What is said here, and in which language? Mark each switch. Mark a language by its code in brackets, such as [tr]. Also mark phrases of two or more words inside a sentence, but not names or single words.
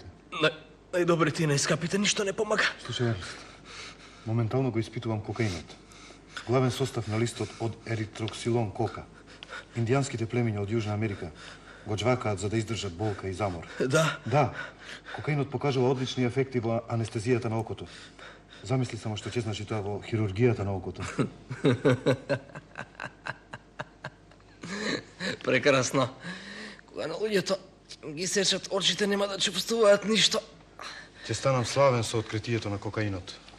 [mk] Najdobri ti ne iskapite, ništa ne pomaga. Slušaj, Ernst, momentalno go ispituvam kokainot. Glaven sostav na listu od eritroksilon koka. Indijanskite pleminja od Južna Amerika go džvakaat za da izdržat bolka i zamor. Da? Da. Kokainot покажува одлични ефекти во анестезијата на окото. Замисли само што ќе значи тоа во хирургијата на окото. Прекрасно. Кога на луѓето ги сечат очите, нема да чувствуваат ништо. Ќе станам славен со откритието на кокаинот.